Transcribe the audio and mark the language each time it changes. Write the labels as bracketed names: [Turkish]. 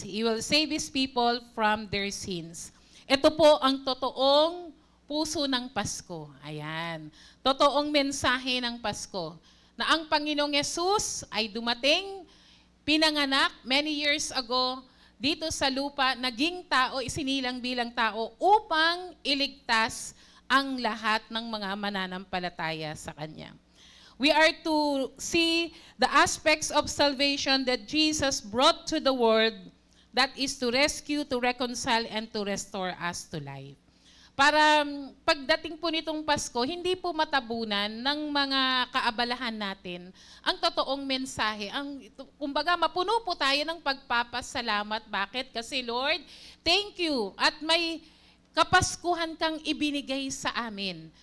[English] He will save his people from their sins. [Filipino] Ito po ang totoong puso ng Pasko. Ayan. Totoong mensahe ng Pasko. Na ang Panginoong Yesus ay dumating, pinanganak [English] many years ago [Filipino] dito sa lupa, naging tao, isinilang bilang tao upang iligtas ang lahat ng mga mananampalataya sa Kanya. [English] We are to see the aspects of salvation that Jesus brought to the world, that is to rescue, to reconcile, and to restore us to life. [Filipino] Para pagdating po nitong Pasko, hindi po matabunan ng mga kaabalahan natin ang totoong mensahe. Kumbaga, mapuno po tayo ng pagpapasalamat. Bakit? Kasi Lord, [English] thank you. [Filipino] At may kapaskuhan kang ibinigay sa amin.